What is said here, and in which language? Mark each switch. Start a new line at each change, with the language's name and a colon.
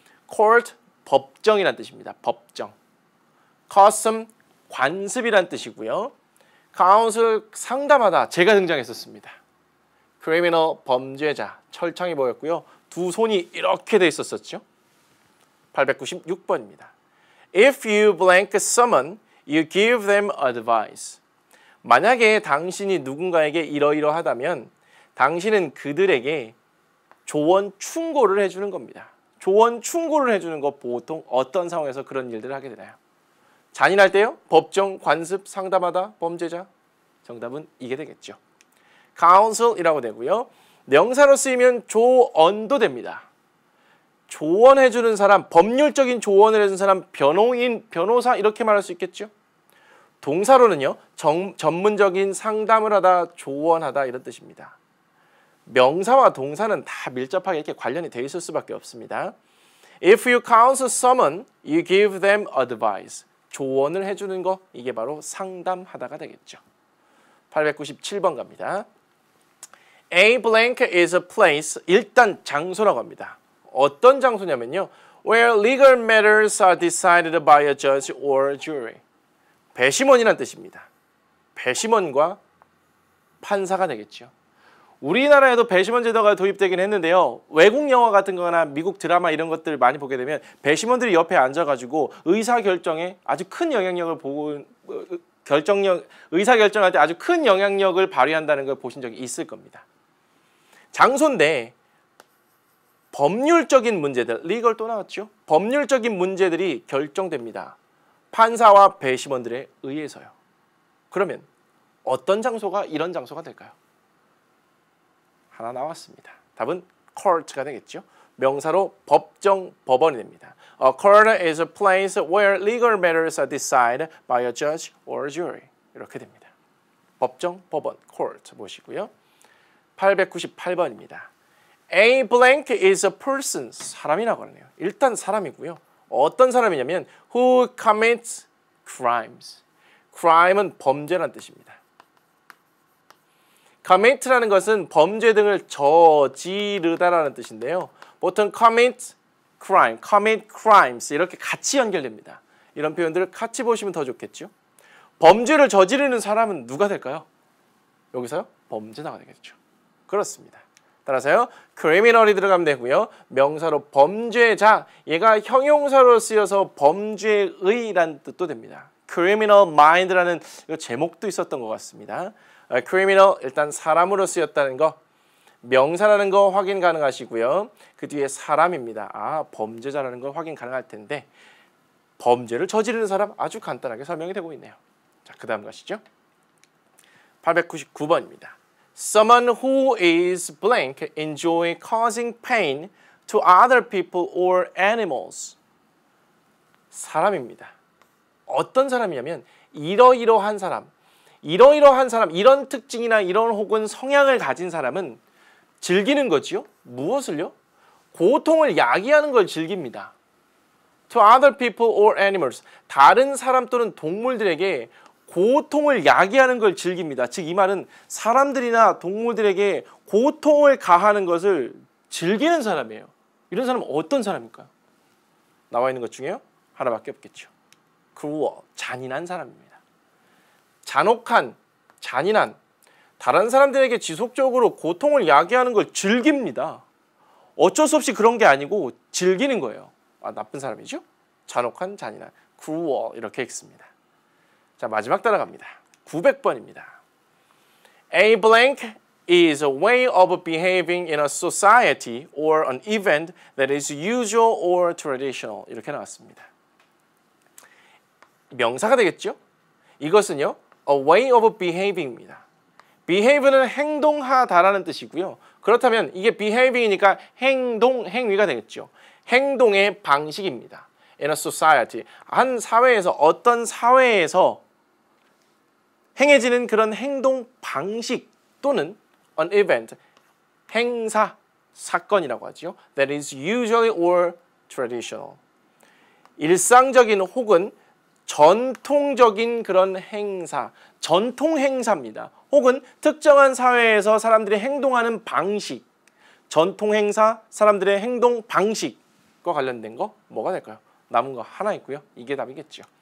Korean: court, 법정이란 뜻입니다. 법정. custom, 관습이란 뜻이고요. counsel, 상담하다. 제가 등장했었습니다. criminal, 범죄자. 철창이 보였고요. 두 손이 이렇게 돼 있었었죠. 896번입니다.
English: If you blank someone, you give them advice.
Korean: 만약에 당신이 누군가에게 이러이러하다면 당신은 그들에게 조언 충고를 해주는 겁니다. 조언 충고를 해주는 거 보통 어떤 상황에서 그런 일들을 하게 되나요? 잔인할 때요? 법정, 관습, 상담하다, 범죄자. 정답은 이게 되겠죠. counsel이라고 되고요. 명사로 쓰이면 조언도 됩니다. 조언해주는 사람, 법률적인 조언을 해주는 사람, 변호인, 변호사 이렇게 말할 수 있겠죠. 동사로는요. 전문적인 상담을 하다, 조언하다 이런 뜻입니다. 명사와 동사는 다 밀접하게 이렇게 관련이 돼 있을 수밖에 없습니다.
English: If you counsel someone, you give them advice.
Korean: 조언을 해주는 거, 이게 바로 상담하다가 되겠죠. 897번 갑니다.
English: A blank is a place.
Korean: 일단 장소라고 합니다. 어떤 장소냐면요.
English: Where legal matters are decided by a judge or jury.
Korean: 배심원이란 뜻입니다. 배심원과 판사가 되겠죠. 우리나라에도 배심원 제도가 도입되긴 했는데요. 외국 영화 같은 거나 미국 드라마 이런 것들 많이 보게 되면 배심원들이 옆에 앉아가지고 의사결정에 아주 큰 영향력을 보고 의사결정할 때 아주 큰 영향력을 발휘한다는 걸 보신 적이 있을 겁니다. 장소인데 법률적인 문제들, 리걸 또 나왔죠? 법률적인 문제들이 결정됩니다. 판사와 배심원들에 의해서요. 그러면 어떤 장소가 이런 장소가 될까요? 하나 나왔습니다. 답은 court가 되겠죠. 명사로 법정, 법원이 됩니다.
English: A court is a place where legal matters are decided by a judge or jury.
Korean: 이렇게 됩니다. 법정, 법원, court 보시고요. 898번입니다.
English: A blank is a person.
Korean: 사람이라고 하네요. 일단 사람이고요. 어떤 사람이냐면
English: who commits crimes.
Korean: crime은 범죄란 뜻입니다. commit라는 것은 범죄 등을 저지르다라는 뜻인데요. 보통 commit crime, commit crimes 이렇게 같이 연결됩니다. 이런 표현들을 같이 보시면 더 좋겠죠. 범죄를 저지르는 사람은 누가 될까요? 여기서요? 범죄자가 되겠죠. 그렇습니다. 따라서요. criminal이 들어가면 되고요. 명사로 범죄자, 얘가 형용사로 쓰여서 범죄의란 뜻도 됩니다. criminal mind라는 제목도 있었던 것 같습니다. criminal 일단 사람으로 쓰였다는 거, 명사라는 거 확인 가능하시고요. 그 뒤에 사람입니다. 아, 범죄자라는 거 확인 가능할 텐데 범죄를 저지르는 사람 아주 간단하게 설명이 되고 있네요. 자, 그 다음 가시죠. 899번입니다.
English: Someone who is blank enjoy causing pain to other people or animals.
Korean: 사람입니다. 어떤 사람이냐면 이러이러한 사람, 이런 특징이나 이런 혹은 성향을 가진 사람은 즐기는 거지요. 무엇을요? 고통을 야기하는 걸 즐깁니다.
English: To other people or animals.
Korean: 다른 사람 또는 동물들에게 고통을 야기하는 걸 즐깁니다. 즉 이 말은 사람들이나 동물들에게 고통을 가하는 것을 즐기는 사람이에요. 이런 사람은 어떤 사람일까요? 나와 있는 것 중에요. 하나밖에 없겠죠. cruel, 잔인한 사람입니다. 잔혹한, 잔인한, 다른 사람들에게 지속적으로 고통을 야기하는 걸 즐깁니다. 어쩔 수 없이 그런 게 아니고 즐기는 거예요. 아, 나쁜 사람이죠? 잔혹한, 잔인한, cruel 이렇게 읽습니다. 자, 마지막 따라갑니다. 900번입니다.
English: A blank is a way of behaving in a society or an event that is usual or traditional.
Korean: 이렇게 나왔습니다. 명사가 되겠죠? 이것은요,
English: a way of behaving입니다.
Korean: behave는 행동하다라는 뜻이고요. 그렇다면 이게 behaving이니까 행동, 행위가 되겠죠. 행동의 방식입니다.
English: In a society,
Korean: 한 사회에서, 어떤 사회에서 행해지는 그런 행동 방식 또는 an event, 행사, 사건이라고 하죠.
English: That is usually or traditional.
Korean: 일상적인 혹은 전통적인 그런 행사, 전통 행사입니다. 혹은 특정한 사회에서 사람들이 행동하는 방식, 전통 행사, 사람들의 행동 방식과 관련된 거 뭐가 될까요? 남은 거 하나 있고요. 이게 답이겠죠.